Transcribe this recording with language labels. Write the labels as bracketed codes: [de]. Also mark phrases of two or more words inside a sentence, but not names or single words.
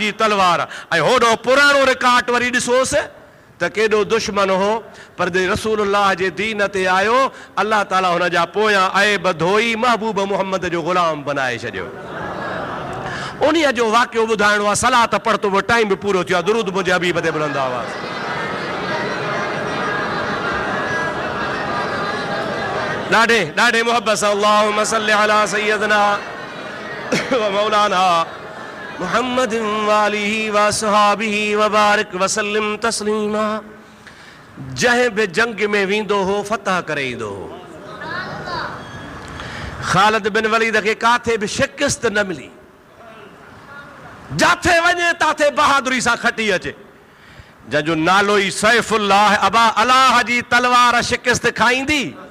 [sd] ऐं होॾो पुराणो रिकॉर्ड वरी ॾिसोसि त त केॾो दुश्मन हो, पर रसूलुल्लाह जे दीन ते आयो, अल्लाह ताला हुन जा पोयां ऐब धोई महबूब मुहम्मद जो ग़ुलाम बनाए छॾियो। उन्हीअ जो वाक़ियो ॿुधाइणो आहे। सलात पढ़ तो वो टाइम बि पूरो थियो आहे। दुरूद मुंहिंजे हबीब ते बुलंद आवाज़। ॾाढे ॾाढे मुहब्बत सां [ar] اللهم صل على سيدنا ومولانا محمد وآله وأصحابه وبارك وسلم تسليما. [sd] जंहिं बि जंग में वेंदो हो फतह करे ईंदो हो। ख़ालिद बिन वलीद खे काथे बि शिकस्त न मिली। जाथे वञे ताथे बहादुरी सां खटी अचे। जंहिंजो नालो ई सैफुल्लाह अबा अलाह जी तलवार शिकस्त खाईंदी।